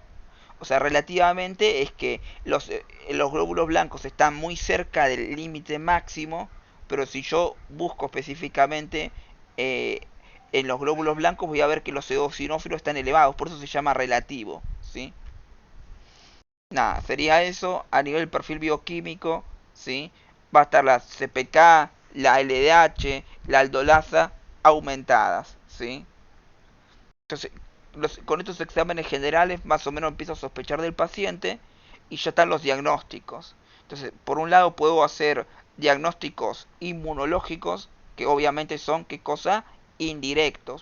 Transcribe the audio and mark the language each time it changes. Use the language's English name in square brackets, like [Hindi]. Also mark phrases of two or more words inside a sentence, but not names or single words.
[Spanish] O sea, relativamente es que los glóbulos blancos están muy cerca del límite máximo, pero si yo busco específicamente eh, en los glóbulos blancos voy a ver que los eosinófilos están elevados, por eso se llama relativo, ¿sí? Nada, sería eso a nivel perfil bioquímico, ¿sí? Va a estar la CPK, la LDH, la aldolasa aumentadas, ¿sí? Entonces, con estos exámenes generales más o menos empiezo a sospechar del paciente y ya están los diagnósticos. Entonces, por un lado puedo hacer diagnósticos inmunológicos, que obviamente son, ¿qué cosa? Indirectos.